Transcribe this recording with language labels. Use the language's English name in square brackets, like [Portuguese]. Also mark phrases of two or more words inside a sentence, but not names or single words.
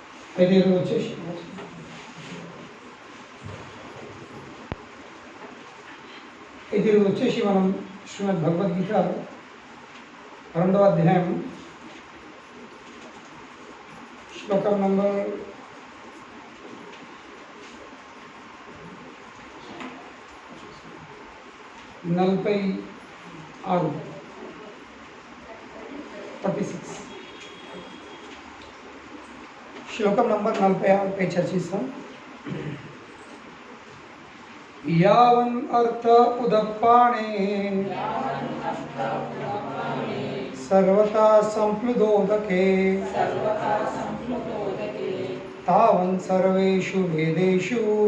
[Telugu] అయితే ఈరోజు వచ్చేసి మనం శ్రీమద్ భగవద్గీత 2వ అధ్యాయం శ్లోకం నంబర్ 46 శ్లోకం నంబర్ 46 పై చర్చిస్తాం. [Sanskrit] यावन् अर्थ उदप्पाणे सर्वथा संप्लुतोदके तावन् सर्वेषु वेदेषु